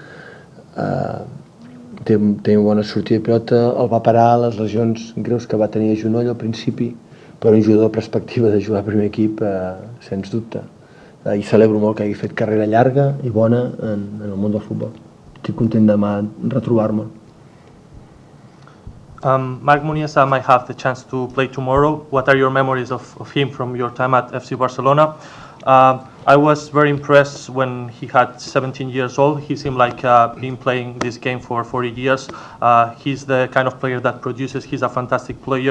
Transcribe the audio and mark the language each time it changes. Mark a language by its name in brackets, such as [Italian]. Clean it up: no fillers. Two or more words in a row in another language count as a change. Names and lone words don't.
[Catalan] Té una bona sortida de pilota, el va parar les lesions greus que va tenir a genoll al principi, però un jugador de perspectiva de jugar al primer equip, sens dubte. I celebro molt que hagi fet carrera llarga i bona en el món del futbol. Estic content demà retrobar-me'l. [English] Marc Munies might have the chance to play tomorrow. What are your memories of him from your time at FC Barcelona? I was very impressed when he had 17 years old. He seemed like been playing this game for 40 years. He's the kind of player that produces. He's a fantastic player.